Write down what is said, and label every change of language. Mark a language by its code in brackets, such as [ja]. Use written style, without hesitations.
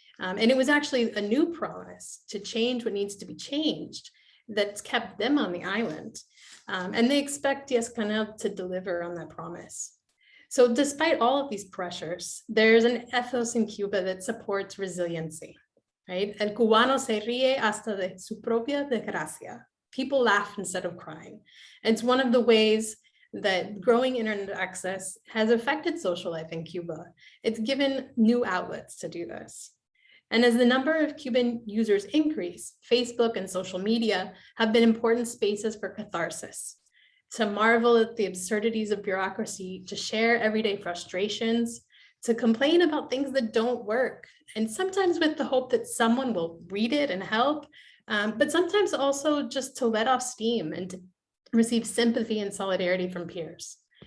[en] And it was actually a new promise to change what needs to be changed that's kept them on the island. And they expect Díaz-Canel to deliver on that promise. So despite all of these pressures, there's an ethos in Cuba that supports resiliency, right? [es] El cubano se ríe hasta de su propia desgracia. [en] People laugh instead of crying. And it's one of the ways that growing internet access has affected social life in Cuba. It's given new outlets to do this. And as the number of Cuban users increase, Facebook and social media have been important spaces for catharsis, to marvel at the absurdities of bureaucracy, to share everyday frustrations, to complain about things that don't work, and sometimes with the hope that someone will read it and help, but sometimes also just to let off steam and to receive sympathy and solidarity from peers.